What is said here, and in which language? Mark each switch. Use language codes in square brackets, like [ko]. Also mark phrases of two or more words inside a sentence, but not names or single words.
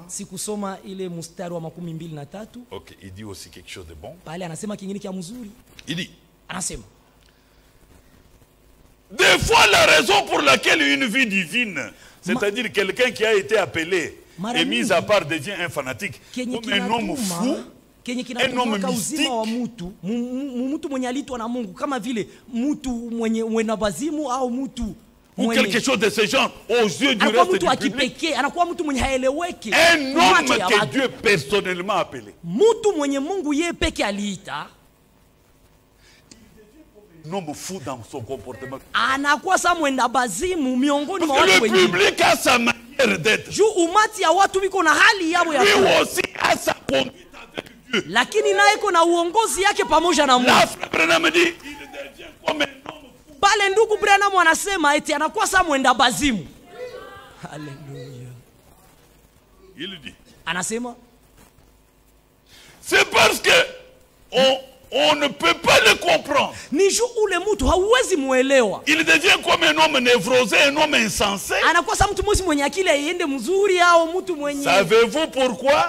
[sw] Sikusoma ile mstari wa 23. [fr] OK, il dit aussi quelque chose de bon. [sw] Pale anasema kingine kia mzuri. [fr] Il dit, [sw] anasema, [fr] des fois la raison pour laquelle une vie divine, c'est-à-dire quelqu'un qui a été appelé et mis à part devient un fanatique, comme un homme fou, un homme mystique, [sw] mtu mwenye alitwa na Mungu, kama vile mtu mwenye wazimu au mtu [fr] ou quelque chose de ce genre aux yeux du reste du public. [sw] Anakuwa mtu mwenye haeleweki. [fr] Un homme que Dieu personnellement a appelé. [sw] Mtu mwenye Mungu yeye peke aliita. [fr] Un homme fou dans son comportement. [sw] Anakuwa sa mwenda bazimu miongoni mwa watu wengine. [fr] Le public a sa manière d'être. [sw] Juu umati ya watu biko na hali yao ya. [fr] Lui aussi a sa conduite avec Dieu. [sw] Lakini naye kuna uongozi yake pamoja na Mungu. [fr] La frère Branham dit, il devient comme un homme. [sw] Pale ndugu Branham anasema eti anakuwa sa mwenda bazimu. Haleluya. [fr] Il dit. [sw] Anasema [fr] c'est parce que On ne peut pas le comprendre. Il devient comme un homme névrosé, un homme insensé. Savez-vous pourquoi?